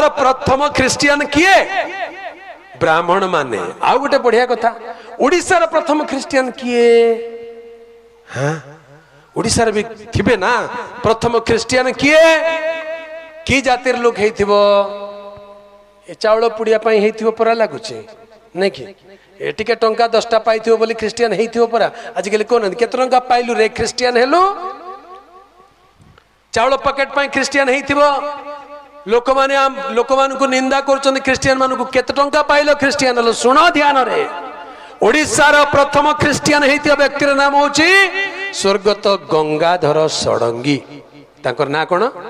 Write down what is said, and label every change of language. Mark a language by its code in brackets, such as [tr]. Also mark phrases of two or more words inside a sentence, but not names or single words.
[or] ପ୍ରଥମ ଖ୍ରିଷ୍ଟିଆନ କିଏ ବ୍ରାହ୍ମଣ ମାନେ ଆଉ ଗୋଟେ ବଢ଼ିଆ କଥା ଓଡ଼ିଶାର ପ୍ରଥମ ଖ୍ରିଷ୍ଟିଆନ କିଏ ହଁ ଓଡ଼ିଶାର ଭି ଥିବେ ନା ପ୍ରଥମ ଖ୍ରିଷ୍ଟିଆନ କିଏ କି ଜାତିର ଲୋକ ହେଇଥିବ ଏ ଚାଉଳ ପୁଡ଼ିଆ ପାଇଁ ହେଇଥିବ ପରା ଲାଗୁଛି ନାଇଁ କି ଏ ଟିକେ ଟଙ୍କା 10ଟା ପାଇଥିବ ବୋଲି ଖ୍ରିଷ୍ଟିଆନ ହେଇଥିବ ପରା ଆଜି କାଲି କୋଉ କେତେ ଟଙ୍କା ପାଇଲୁ ରେ ଖ୍ରିଷ୍ଟିଆନ ହେଲୁ ଚାଉଳ ପ୍ୟାକେଟ ପାଇଁ ଖ୍ରିଷ୍ଟିଆନ ହେଇଥିବା ଲୋକ ମାନ କୁ ନିନ୍ଦା କର ଖ୍ରିଷ୍ଟିଆନ ମାନ କୁ କେତେ ଟଙ୍କା ପାଇଲ ଖ୍ରିଷ୍ଟିଆନ ହେଲ ଶୁଣ ଧ୍ୟାନ ରେ ଓଡ଼ିଶାର ପ୍ରଥମ ଖ୍ରିଷ୍ଟିଆନ ହେଇଥିବା ବ୍ୟକ୍ତିର ନାମ ହେଉଛି ସ୍ୱର୍ଗତ ଗଙ୍ଗାଧର ଷଡ଼ଙ୍ଗୀ ତାଙ୍କର ନା କୋଉ